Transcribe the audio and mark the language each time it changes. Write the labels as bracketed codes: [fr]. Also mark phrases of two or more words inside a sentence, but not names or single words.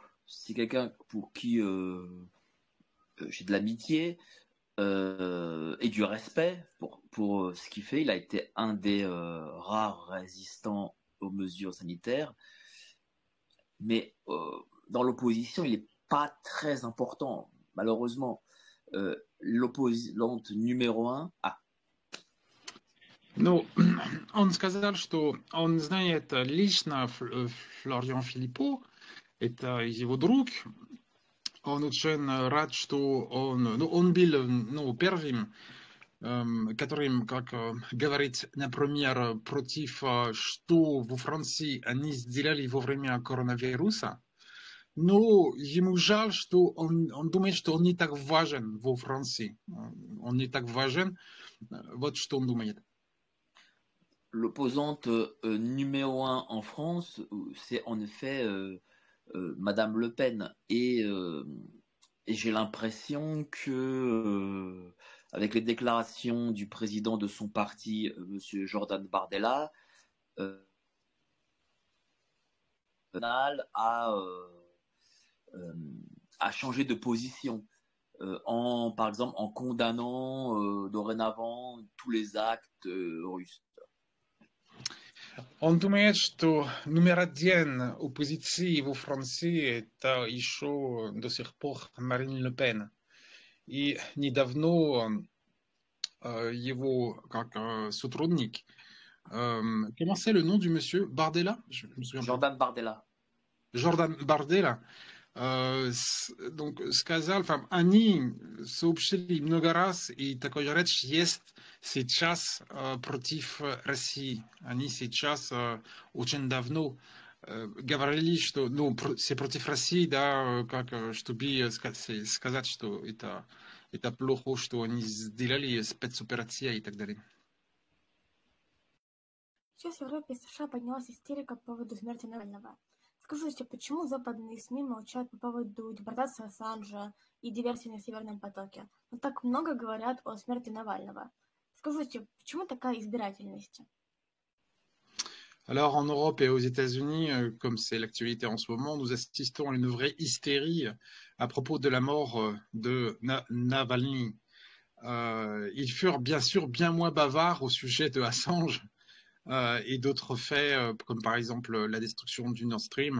[fr] C'est quelqu'un pour qui j'ai de l'amitié et du respect pour ce qu'il fait. Il a été un des rares résistants aux mesures sanitaires. Mais dans l'opposition, il n'est pas très important. Malheureusement, l'opposante numéro 1... [ru] Ну, он сказал, что он знает лично Флориан Филиппо, это его друг. Он очень рад, что он был первым, которым, как говорит, например, против, что во Франции они сделали во время коронавируса. Но ему жаль, что он думает, что он не так важен во Франции. Он не так важен. Вот что он думает. [fr] L'opposante numéro 1 en France, c'est en effet Madame Le Pen. Et j'ai l'impression que, avec les déclarations du président de son parti, Monsieur Jordan Bardella, a changé de position. Par exemple, en condamnant dorénavant tous les actes russes. [ru] Он думает, что номер один оппозиции во Франции это еще до сих пор Марин Ле Пен. И недавно его как сотрудник, [fr] comment c'est le nom du monsieur Bardella? Je me souviens plus. Jordan Bardella. Jordan Bardella. [ru] Donc сказал, они сообщили много раз, и такой речь есть сейчас против России. Они сейчас очень давно говорили, что c'est против России, да, как чтобы сказать, что это плохо, что они сделали спецоперация и так далее. Сейчас в Европе и США поднялась истерика по поводу смерти Навального. Скажите, почему западные СМИ молчат по поводу депортации Ассанжа и диверсии на Северном потоке, но так много говорят о смерти Навального? Скажите, почему такая избирательность? [fr] Alors en Europe et aux États-Unis, comme c'est l'actualité en ce moment, nous assistons à une vraie hystérie à propos de la mort de Navalny. Ils furent bien sûr bien moins bavards au sujet de Assange et d'autres faits, comme par exemple la destruction du Nord Stream.